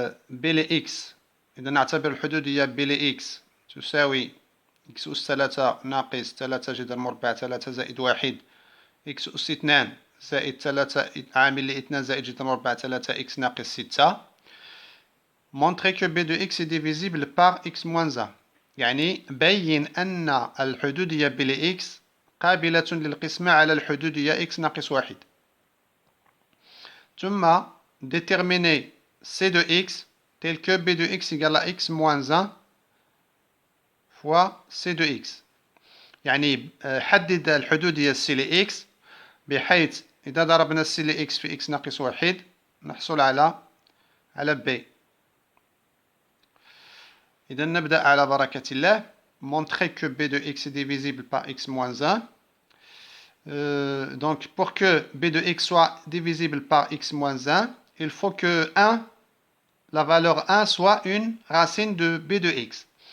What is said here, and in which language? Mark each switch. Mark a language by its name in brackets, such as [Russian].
[Arabic] بي إكس، إذا نعتبر الحدودية بي إكس تساوي إكس أس 3 ناقص 3 جذر مربع 3 زائد 1 إكس أس 2 زائد 3 عامل ل 2 زائد جذر مربع 3 إكس ناقص 6. [French] Montrer que b de x est divisible par x moins 1. [Arabic] يعني بين أن الحدودية ب ل x قابلة للقسمة على الحدودية x ناقص 1. [French] ثم déterminer c de x tel que b de x égale à x moins 1 fois c de x. [Arabic] يعني حدد الحدودية c ل x بحيث إذا ضربنا c ل x في x ناقص 1 نحصل على b. إذا نبدأ على بركة الله. [French] Montrer que b de x est divisible par x moins 1. Donc pour que b de x soit divisible par x moins 1, il faut que 1, la valeur 1 soit une racine de b de x.